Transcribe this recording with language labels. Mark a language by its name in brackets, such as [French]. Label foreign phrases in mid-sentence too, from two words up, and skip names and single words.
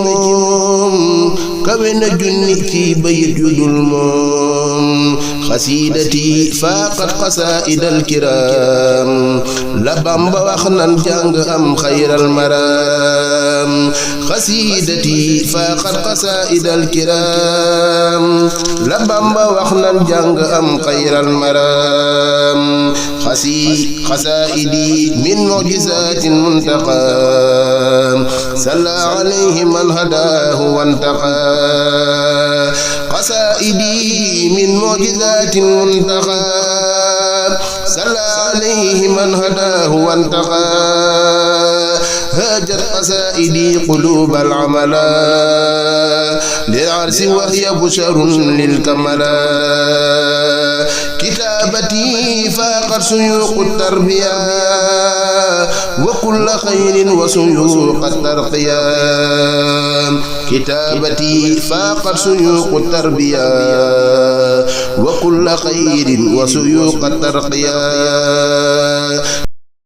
[Wolof] moom kawe na junni ci bayit yu dul moom [Arabic] قصيدتي فاقت قصائد الكرام [Wolof] la Bamba wax nan jàng am [Arabic] خير المرام قصيدتي فاقت قصائد الكرام [Wolof] la Bamba wax nan jàng am [Arabic] خير المرام قصائدي من معجزات منتقى صلى عليه من هداه وانتقى قصائدي من معجزات منتقى صلى عليه من هداه وانتقى هاجت قصائدي قلوب العملا للعرس وهي بشر للكملا كتابتي فاقت سيوق التربية وكل خير وسيوق الترقية كتابتي فاقت سيوق التربية وكل خير وسيوق الترقية